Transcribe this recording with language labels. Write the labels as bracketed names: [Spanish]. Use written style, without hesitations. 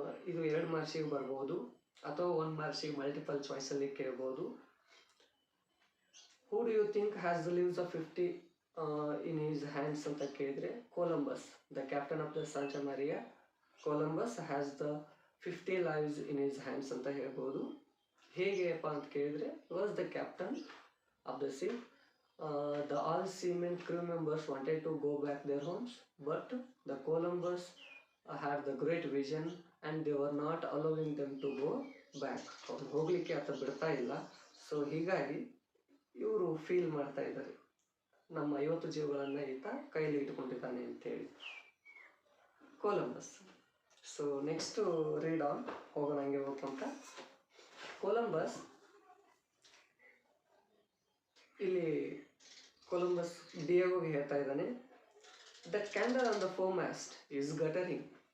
[Kannada] ಇದು 2 ಮಾರ್ಕ್ಸಿಗೆ ಬರ್ಬೋದು ಅಥವಾ 1 ಮಾರ್ಕ್ಸಿಗೆ ಮಲ್ಟಿಪಲ್ ಚಾಯ್ಸಲ್ಲಿ ಕೇಳ್ಬೋದು. [English] who do you think has the lives of 50 in his hands [Kannada] ಅಂತ ಕೇಳಿದರೆ [English] Columbus the captain of the Santa Maria Columbus has the 50 lives in his hands [Kannada] ಅಂತ ಹೇಳ್ಬೋದು. ಹೇಗೆಪ್ಪ ಅಂತ ಕೇಳಿದರೆ [English] Was the captain of the ship. The all seamen crew members wanted to go back their homes, but the Columbus had the great vision and they were not allowing them to go back. [Kannada] ಅವ್ರು ಹೋಗ್ಲಿಕ್ಕೆ ಆತ ಬಿಡ್ತಾ ಇಲ್ಲ. So ಹೀಗಾಗಿ ಇವರು feel ಮಾಡ್ತಾ ಇದ್ದಾರೆ, ನಮ್ಮ 50 ಜೀವಗಳನ್ನು ಈತ ಕೈಲಿ ಇಟ್ಕೊಂಡಿದ್ದಾನೆ ಅಂತೇಳಿ Columbus. So next read on ಹೋಗೋಣ, ಹಂಗೆ ಹೋಗ್ತಂತ. ಕೊಲಂಬಸ್ ಇಲ್ಲಿ ಕೊಲಂಬಸ್ ಡಿಯಾಗೋಗೆ ಹೇಳ್ತಾ ಇದ್ದಾನೆ, [English] The candle on the foremast is guttering.